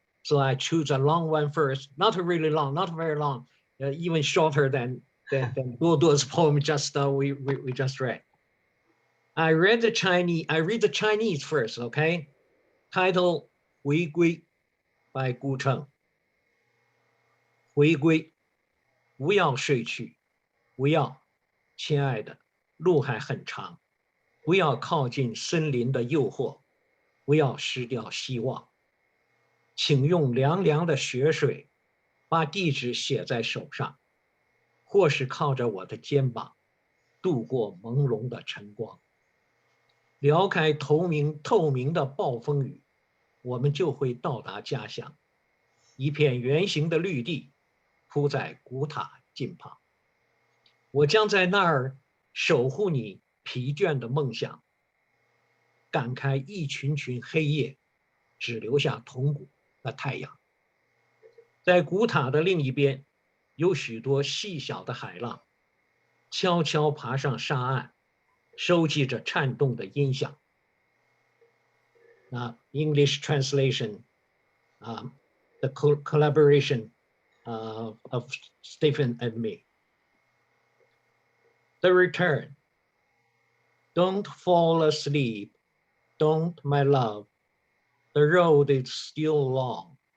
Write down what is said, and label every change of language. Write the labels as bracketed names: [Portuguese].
[English] So I choose a long one first, not really long, not very long, even shorter than Gu Du's poem we just read. I read the Chinese first, okay? Title [Chinese] 回归 by 顾城。回归，不要睡去，不要，亲爱的，路还很长，不要靠近森林的诱惑，不要失掉希望。请用凉凉的雪水把地址写在手上，或是靠着我的肩膀度过朦胧的晨光。撩开透明的暴风雨，我们就会到达家乡，一片圆形的绿地铺在古塔近旁。我将在那儿守护你疲倦的梦想，赶开一群群黑夜，只留下铜鼓和太阳。在古塔的另一边，有许多细小的海浪，悄悄爬上沙岸，收集着颤动的音响。 [English] English translation, the collaboration of Stephen and me. The return. Don't fall asleep. Don't, my love. The road is still long.